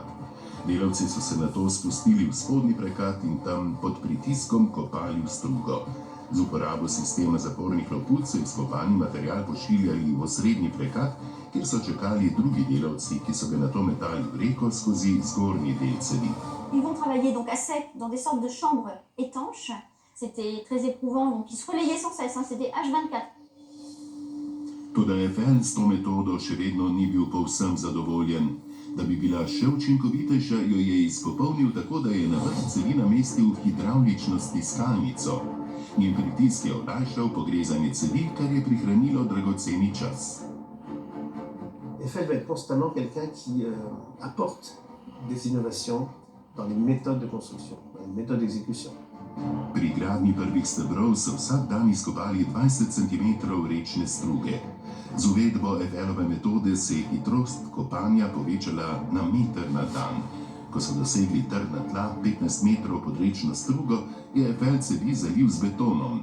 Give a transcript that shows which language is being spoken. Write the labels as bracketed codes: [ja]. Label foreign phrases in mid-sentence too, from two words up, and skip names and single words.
[sl] Delavci so se nato spustili v spodnji prekat in tam pod pritiskom kopali v strugo. Z uporabo sistema zapornih lopuc so izkopani material pošiljali v osrednji prekat, kjer so čakali drugi delavci, ki so ga nato metali v reko skozi zgornji del cevi. [fr] Ils vont travailler donc à sec dans des sortes de chambres étanches. C'était très éprouvant, donc ils se relayaient sans cesse, hein, c'était H24. [sl] Toda Eiffel s to metodo še vedno ni bil povsem zadovoljen. Da bi bila še učinkovitejša, jo je izpopolnil tako, da je na vrh cevi namestil hidravlično stiskalnico. Njen pritisk je olajšal pogrezanje cevi, kar je prihranilo dragoceni čas. [fr] Eiffel va être constamment quelqu'un qui apporte des innovations dans les méthodes de construction, dans les méthodes d'exécution. [sl] Pri gradnji prvih stebrov so vsak dan izkopali 20 cm rečne struge. Z uvedbo Eiffellove metode se je hitrost kopanja povečala na meter na dan. Ko so dosegli trdna tla 15 metrov pod rečno strugo, je Eiffel cevi zalil z betonom.